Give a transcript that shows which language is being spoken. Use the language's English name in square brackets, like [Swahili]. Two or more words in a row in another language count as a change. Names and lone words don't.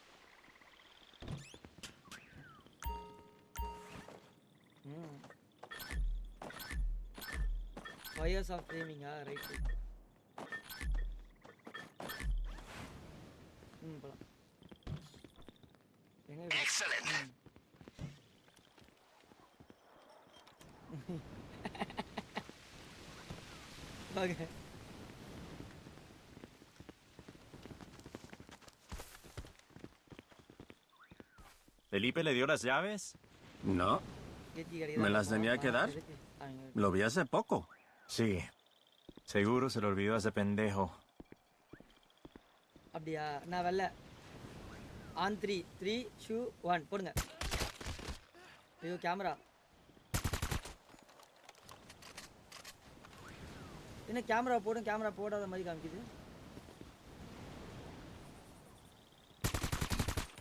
[English] Fires of Framing? Right. [Tamil] போகலாம். ஓகே, [Spanish] ¿Felipe le dio las llaves? No, ¿me las tenía que dar? Lo vi hace poco. Sí. Seguro se lo olvidó a ese pendejo. [Tamil] அப்படியா? நான் வரல. ஆன் 3 3 2 1 போடுங்க. ஐயோ கேமரா என்ன? கேமரா போடும், கேமரா போடாத மாதிரி காமிக்குது.